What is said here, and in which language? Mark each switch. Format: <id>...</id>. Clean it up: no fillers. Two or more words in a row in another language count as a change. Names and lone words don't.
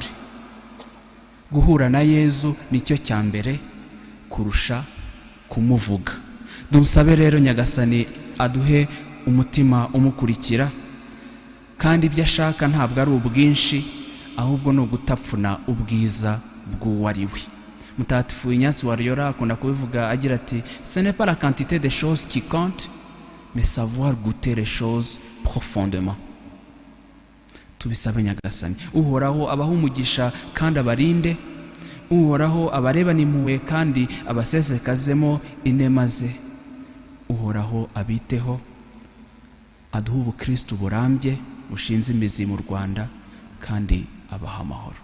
<rw>Guhura na Yesu nicyo cyambere kurusha kumuvuga. Dumusabe rero nyagasani aduhe umutima umukurikira, kandi ibyo ashaka ntabwo ari ubwinshi, ahubwo no gutapfuna ubwiza bw'uwariwe. Mutagatifu Ignace wa Loyola akunda kubivuga agira ati,</rw> <fr>ce n'est pas la quantité de choses qui compte, mais savoir goûter les choses profondément.</fr> <rw>Tubisabe nyagasani. Uhoraho abaha umugisha kandi abarinde, Uhoraho abareba n'impuhwe kandi abasesekazemo inema ze. Uhoraho abiteho, aduha ubukristo burambye bushinze imizi mu Rwanda, kandi abaha amahoro.</rw>